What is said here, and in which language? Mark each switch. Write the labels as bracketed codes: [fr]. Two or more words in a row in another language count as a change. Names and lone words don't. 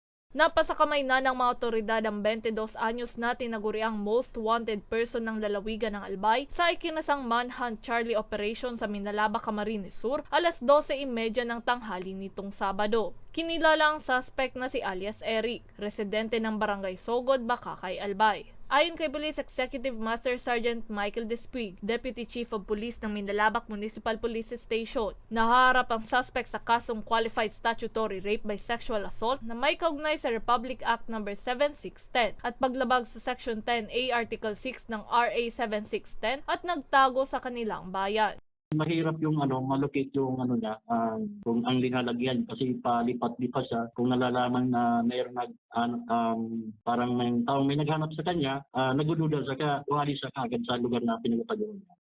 [tl] Napasakamay na ng mga otoridad ang 22 anyos na tinaguriang [en] most wanted person [tl] ng lalawigan ng Albay sa ikinasang [en] manhunt Charlie Operation [tl] sa Minalaba, Camarines Sur, alas 12:30 ng tanghali nitong Sabado. Kinilala ang suspect na si alias Eric, residente ng Barangay Sogod, Bakakay, Albay. Ayon kay Police Executive Master Sergeant Michael Despuig, [en] Deputy Chief of Police [tl] ng Minalabak Municipal Police Station, nahaharap ang suspect sa kasong [en] qualified statutory rape by sexual assault [tl] na may kaugnay sa Republic Act No. 7610 at paglabag sa Section 10A Article 6 ng RA 7610 at nagtago sa kanilang bayan. Mahirap yung malocate yung niya, kung ang linalagyan kasi palipat-lipat siya. Kung nalalaman na mayroon parang may taong may naghanap sa kanya, nagdududa siya kaya umalis siya kaagad sa lugar na pinagpapagawa niya.